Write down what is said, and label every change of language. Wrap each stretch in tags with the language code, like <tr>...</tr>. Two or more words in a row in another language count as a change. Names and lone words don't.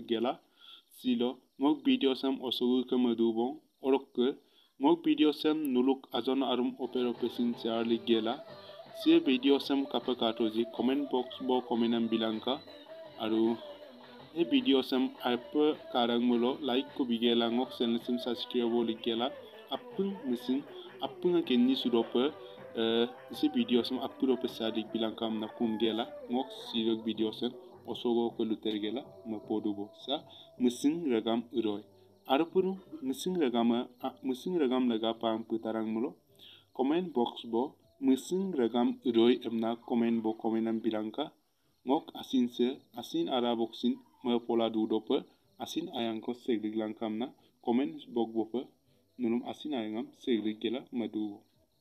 <mrg>gela silo ngok video sam osogu kemadubong orok ke ngok video sam nuluk ajon arum opero pesin charli gela si video sam kapa katoji</mrg> <en>comment box</en> <mrg>bo komenam bilangka aru e video sam apa karang mulo like ko bigela ngok channel sim subscribe bo ligela apung mesin apung kenni sudope si video sam apuro pesadik bilangkam na kum gela ngok silok video sam osogo ko luter gela mapodubo sa mesin ragam uroi arupuru mesin ragam laga pang putarang mulo</mrg> <en>comment box</en> <mrg>bo mesin ragam uroi emna comment bo komenam bilangka ngok asin ara boxin pola dudope asin ayang ko seglig langkam na</mrg> <en>comment box</en> <mrg>bope nulum asin ayangam seglig gela madubo</mrg>